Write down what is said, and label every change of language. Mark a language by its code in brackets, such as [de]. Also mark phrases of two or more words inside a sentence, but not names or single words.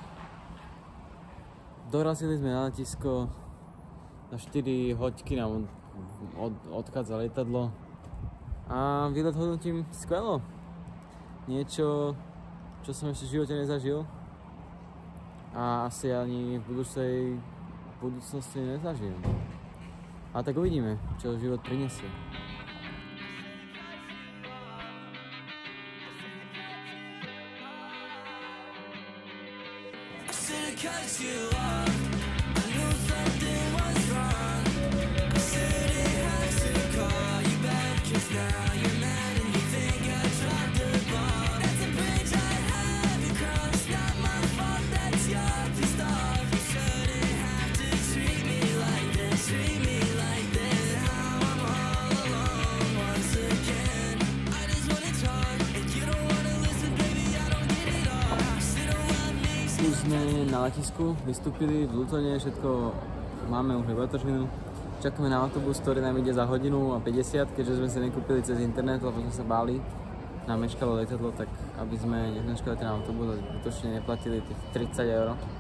[sk] Dorazili sme na letisko, na 4 hoďky nám odchádza lietadlo a výlet hodnotím skvelo. Niečo, čo som ešte v živote nezažil a asi ani v budúcnosti nezažijem. A tak uvidíme, čo život prinesie. [en] Cut you off. I knew something was wrong. I shouldn't have to call you back, 'cause now you're mad and you think I dropped the ball. That's a bridge I haven't crossed. Not my fault that you're pissed off. You shouldn't have to treat me like this. Treat me like this. Now I'm all alone once again. I just wanna talk and you don't wanna listen, baby. I don't get it all. I sit around me. [sk] Už sme na letisku, vystúpili v Lutone, všetko máme už letošinu. Čakáme na autobus, ktorý nám ide za 1:50, keďže sme si nekúpili cez internet, lebo sme sa báli. Nám meškalo letadlo, tak aby sme nemeškali ten autobus a zbytočne neplatili tých 30 €.